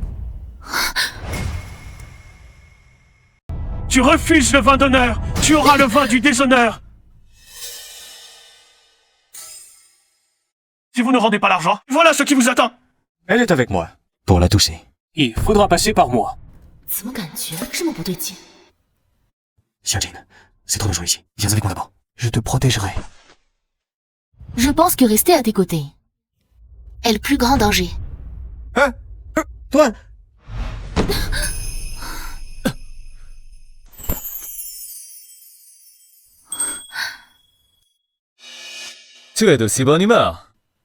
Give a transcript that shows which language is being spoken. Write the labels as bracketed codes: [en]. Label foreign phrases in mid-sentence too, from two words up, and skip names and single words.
[fr] Tu refuses le vin d'honneur. Tu auras le vin du déshonneur. Si vous ne rendez pas l'argent, voilà ce qui vous attend. Elle est avec moi. Pour la toucher, il faudra passer par moi. [zh] 怎么感觉这么不对劲？ [fr] Xiaojin, c'est trop dangereux ici. Viens avec moi d'abord. Je te protégerai. Je pense que rester à tes côtés est le plus grand danger. Hein? Toi? Tu es de si bonne humeur.